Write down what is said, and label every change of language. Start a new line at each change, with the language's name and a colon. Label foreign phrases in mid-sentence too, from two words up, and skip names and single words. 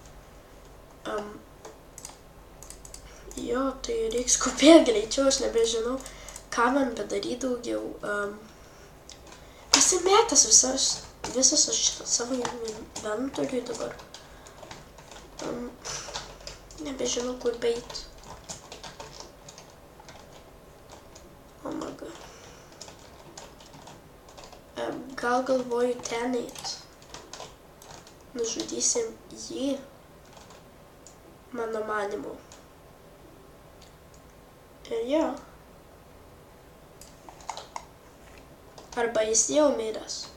Lithuanian: Jo, tai reikia skubėti greičiau, aš nebežinau, ką man bedaryti daugiau. Pasimetęs visas aš savo inventoriui dabar. Nebežinau, kur beit.
English: Oh my god.
Lithuanian: Gal galvoju ten eit. Nužudysim jį, mano manimu. Ir jo. Arba jis jau miręs.